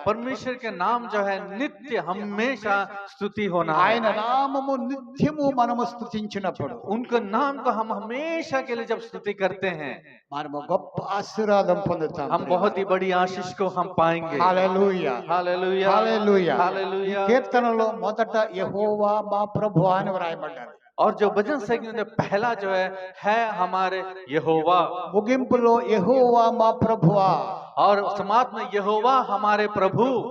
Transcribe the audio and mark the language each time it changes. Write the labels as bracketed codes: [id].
[hi] परमेश्वर के नाम जो है नित्य हमेशा स्तुति होना [te] ఆయన [hi] है। [te] నామము నిత్యము మనము స్తుతించినప్పుడు [hi] उनका नाम को हम हमेशा के लिए जब स्तुति करते हैं, [te] మనము గొప్ప ఆశీర్వాదం పొందుతాం. [hi] हम बहुत ही बड़ी आशीष को हम पाएंगे। [te] హల్లెలూయా, [hi] हालेलुया, [te] హల్లెలూయా. [hi] हालेलुया। [te] కీర్తనలో మొదట యెహోవా మా ప్రభువా అని వ్రాయబడ్డారు. [hi] और जो भजन संगीत में पहला जो है हमारे यहोवा, [te] ముగింపులో యెహోవా మా ప్రభువా. [hi] और समाप्त में यहोवा हमारे प्रभु।